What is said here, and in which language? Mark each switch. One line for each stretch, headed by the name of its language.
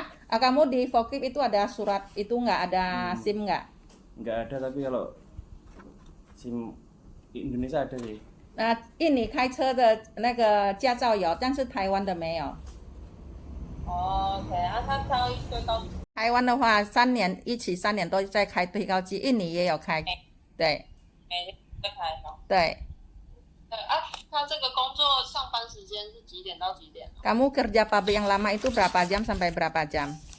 Indonesian: Kamu di forklift itu ada surat itu nggak ada SIM nggak? Nggak ada, tapi kalau SIM Indonesia ada sih.
Chinese: 印尼开车的那个驾照有，但是台湾的没有。 OK，他最高。台湾的话，3年都在开推高机，印尼也有开，对。每天在开吗？对。他这个工作上班时间是几点到几点？
Indonesian: Kamu kerja pabrik yang lama itu berapa jam sampai berapa jam?